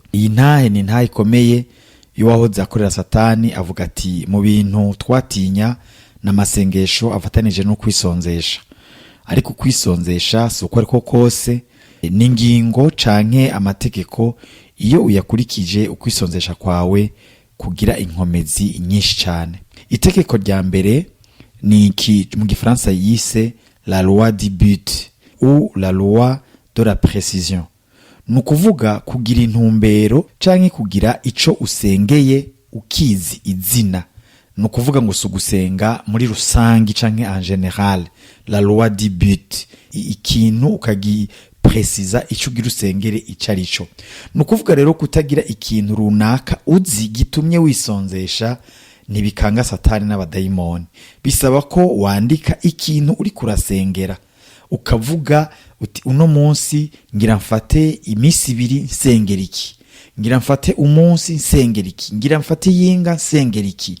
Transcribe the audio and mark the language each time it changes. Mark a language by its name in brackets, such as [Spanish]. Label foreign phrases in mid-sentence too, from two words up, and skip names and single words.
[Rundi] Iyi ntahe ni ntahe ikomeye y'uwahoze akorera Satani, avuga ati mu bintu twatinya n'amasengesho afatanije no kwisonzesha. Ariko kwisonzesha si uko ariko kose, n'ingingo canke amategeko iyo uyakurikije ukwisonzesha kwawe kugira inkomezi nyinshi cyane. Itegeko rya mbere ni iki mu Gifaransa yise [French] la loi du but ou la loi de la précision. [Rundi] Nukuvuga kugira intumbero canke kugira ico usengeye ukizi izina. Nukuvuga ngo sugusenga muri rusangi canke [French] en général, la loi du but, [Rundi] ikintu ukagipresiza ico ugira usengere icarico. Nukuvuga rero kutagira ikintu runaka uzi gitumye wisonzesha ntibikanga Satani n'abadayimoni. Bisaba ko wandika ikintu uri kurasengera, ukavuga uti uno munsi ngira mfate imisi 2 nsengera iki, ngira mfate umunsi nsengera iki, ngira mfate yinga nsengera iki.